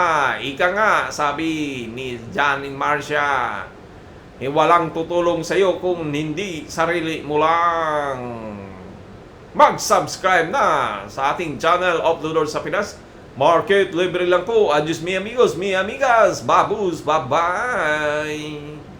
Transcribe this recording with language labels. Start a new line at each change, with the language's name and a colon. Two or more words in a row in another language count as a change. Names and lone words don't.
Filipino: Ika nga, sabi ni Janin Marcia, walang tutulong sa iyo kung hindi sarili mo lang. Mag-subscribe na sa ating channel, Uploader sa Pinas Market. Libre lang po.
Spanish: Adios mi amigos, mi amigas.
Filipino: Babus, bye-bye.